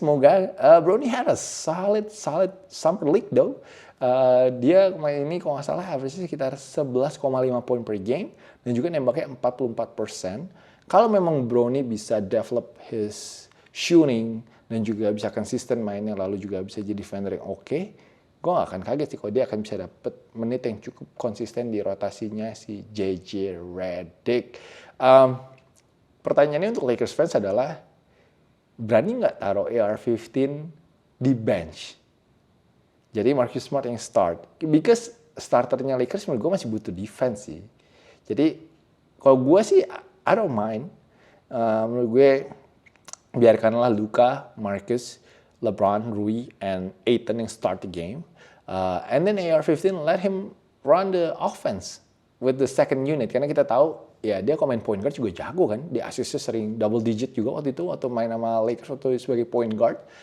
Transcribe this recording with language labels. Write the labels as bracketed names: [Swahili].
[English] Semoga Bronny had a solid summer league though. [Indonesian] Dia kemarin ini kalau nggak salah average sekitar 11,5 poin per game dan juga nembaknya 44%. Kalau memang Bronny bisa develop his shooting dan juga bisa konsisten mainnya lalu juga bisa jadi defender yang oke, gue gak akan kaget sih kalau dia akan bisa dapet menit yang cukup konsisten di rotasinya si JJ Redick. Pertanyaannya untuk Lakers fans adalah, berani nggak taruh AR-15 di bench? Jadi Marcus Smart yang start. Because starternya Lakers menurut gue masih butuh defense sih. Jadi kalau gue sih I don't mind. Menurut gue biarkanlah Luka, Marcus, LeBron, Rui, and Ayton yang start the game. [English] And then AR-15 let him run the offense with the second unit. [Indonesian] Karena kita tahu ya dia kalau main point guard juga jago kan. Dia asisnya sering double digit juga waktu itu waktu main sama Lakers waktu sebagai point guard.